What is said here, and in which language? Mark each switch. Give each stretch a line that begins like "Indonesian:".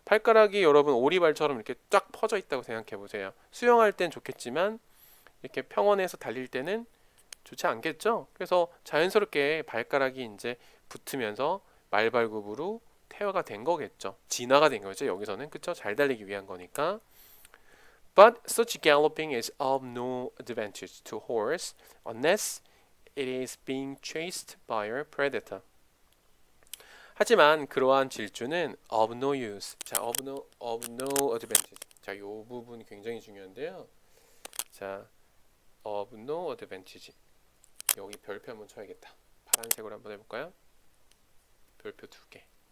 Korean: 발가락이 여러분 오리발처럼 이렇게 쫙 퍼져 있다고 생각해 보세요. 수영할 땐 좋겠지만 이렇게 평원에서 달릴 때는 좋지 않겠죠? 그래서 자연스럽게 발가락이 이제 붙으면서 말발굽으로 태화가 된 거겠죠. 진화가 된 거죠. 여기서는 그쵸? 잘 달리기 위한 거니까.
English: But such galloping is of no advantage to horse unless it is being chased by a predator.
Korean: 하지만 그러한 질주는 of no use. 자, of no advantage. 자, 이 부분 굉장히 중요한데요. 자, of no advantage. 여기 별표 한번 쳐야겠다. 파란색으로 한번 해볼까요? 별표 2개.